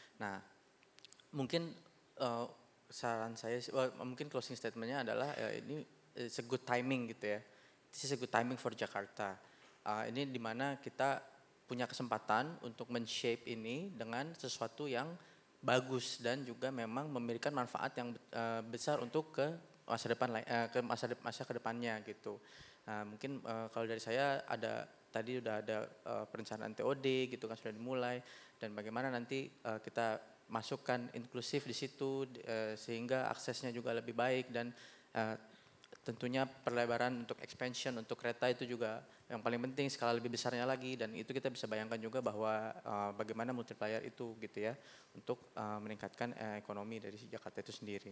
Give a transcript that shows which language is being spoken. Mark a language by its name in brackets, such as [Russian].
[Indonesian] Nah, mungkin saran saya, mungkin closing statementnya adalah ini [English] it's a good timing [Indonesian] gitu ya. [English] This is a good timing for Jakarta. [Indonesian] Ini dimana kita punya kesempatan untuk men-shape ini dengan sesuatu yang bagus dan juga memang memberikan manfaat yang besar untuk ke masa depan, ke masa kedepannya gitu. Nah, mungkin kalau dari saya tadi udah ada perencanaan TOD gitu kan sudah dimulai, dan bagaimana nanti kita masukkan inklusif di situ sehingga aksesnya juga lebih baik, dan tentunya perlebaran untuk expansion untuk kereta itu juga yang paling penting, skala lebih besarnya lagi, dan itu kita bisa bayangkan juga bahwa bagaimana multiplier itu gitu ya untuk meningkatkan ekonomi dari Jakarta itu sendiri.